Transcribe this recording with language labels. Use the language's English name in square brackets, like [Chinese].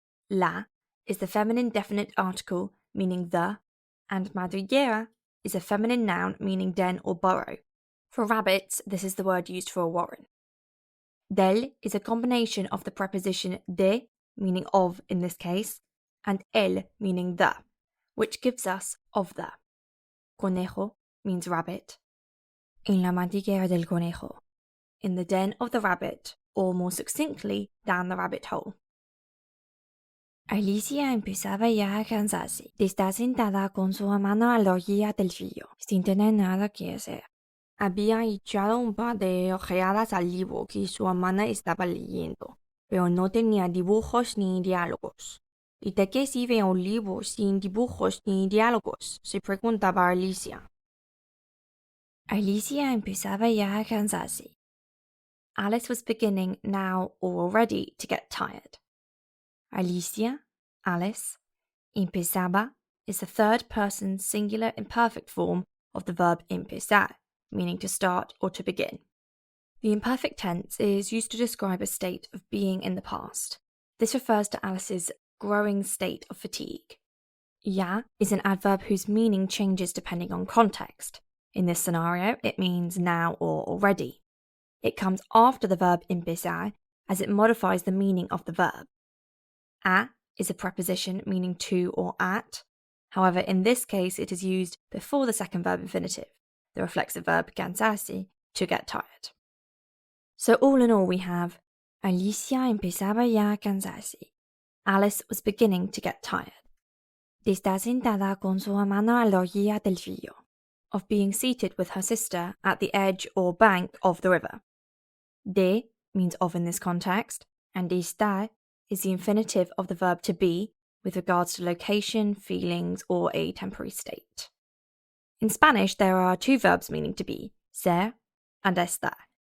[English] La is the feminine definite article meaning the, and madriguera is a feminine noun meaning den or burrow. For rabbits, this is the word used for a warren. Del is a combination of the preposition de, meaning of in this case, and el, meaning the, which gives us of the. Conejo means rabbit. En la madriguera del conejo. In the den of the rabbit, or more succinctly, down the rabbit hole. [Spanish] Alicia empezaba ya a cansarse de estar sentada con su hermana a la orilla del río, sin tener nada que hacer. Había echado un par de ojeadas al libro que su hermana estaba leyendo, pero no tenía dibujos ni diálogos. ¿Y de qué sirve un libro sin dibujos ni diálogos?, se preguntaba Alicia. Alicia empezaba ya a cansarse. [English] Alice was beginning now or already to get tired. Alicia, Alice, empezaba is the third person singular imperfect form of the verb empezar, meaning to start or to begin. The imperfect tense is used to describe a state of being in the past. This refers to Alice's growing state of fatigue. Ya is an adverb whose meaning changes depending on context. In this scenario, it means now or already. It comes after the verb empezar as it modifies the meaning of the verb. A is a preposition meaning to or at. However, in this case, it is used before the second verb infinitive, the reflexive verb cansarse, to get tired. So all in all, we have Alicia empezaba ya a cansarse. Alice was beginning to get tired. [Spanish] De estar sentada con su hermana a la orilla del río. [English] Of being seated with her sister at the edge or bank of the river. De means of in this context, and estar is the infinitive of the verb to be with regards to location, feelings, or a temporary state. In Spanish, there are 2 verbs meaning to be, ser and estar.